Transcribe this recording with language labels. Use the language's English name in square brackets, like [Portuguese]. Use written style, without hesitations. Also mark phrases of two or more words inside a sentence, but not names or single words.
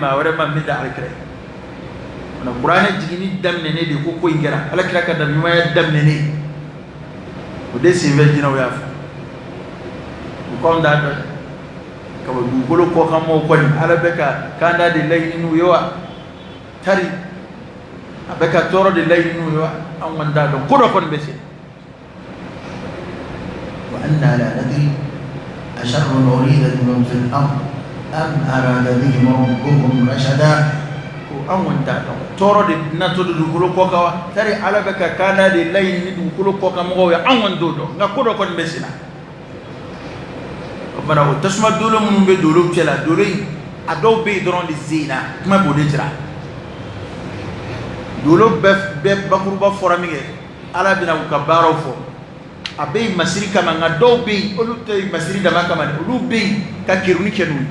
[Bambara] maa wɛrɛ ma min tɛ ala kira ye na kuranɛ jigini daminɛnen de ko in kɛra ala kira ka dabiɲumanya daminɛnen o de sen bɛ jinɛw y'a fɔ u k'anw t'a dɔn ka bɔ dugukolo kɔkanmɔgɔw kɔni ala bɛ ka k'an t'a de laɲini n'u ye wa tari a bɛ ka tɔɔrɔ de laɲini n'u ye wa an kɔni t'a dɔn ko dɔ kɔni bɛ se [Arabic] وأنا لا ندري أشر أريد بهم في الأرض أم أراد بهم ربهم رشدا [Bambara] an kɔni t'a dɔn tɔɔrɔ de natɔ de dugukolo kɔ kan wa tari ala bɛ ka k'an t'a de laɲini ni dugukolo kɔkanmɔgɔw ye an kɔni t'o dɔn nka ko dɔ kɔni bɛ sen na o tuma o tasuma dolo minnu bɛ dolo cɛ la dolo in a dɔw bɛ yen dɔrɔn de zena kuma b'o de jira dolo bɛɛ bakuruba fɔra min kɛ ala bɛna u ka baaraw fɔ a bɛ yen masiri kama nka dɔw bɛ yen olu tɛ masiri dama kama dɛ olu bɛ yen ka keruni kɛ n'u ye